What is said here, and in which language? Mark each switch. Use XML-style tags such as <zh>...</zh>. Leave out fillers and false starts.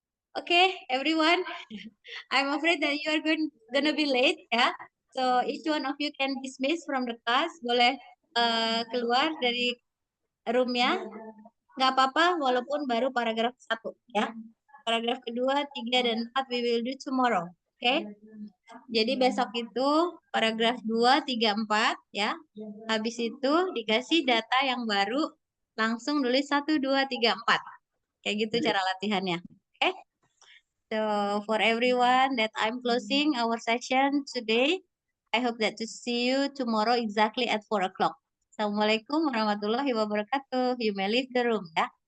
<en>Okay, everyone. I'm afraid that you are gonna be late ya. So each one of you can dismiss from the class.</en> <id>Boleh keluar dari roomnya. Nggak apa-apa walaupun baru paragraf 1 ya. Paragraf kedua, 3, dan 4</id> <en>we will do tomorrow.</en> <id>Oke. Jadi besok itu paragraf 2, 3, 4 ya. Habis itu dikasih data yang baru langsung tulis 1, 2, 3, 4. Kayak gitu cara latihannya. Oke.</id> <en>So for everyone that I'm closing our session today, I hope that to see you tomorrow exactly at 4 o'clock. Assalamualaikum warahmatullahi wabarakatuh. You may leave the room ya.</en>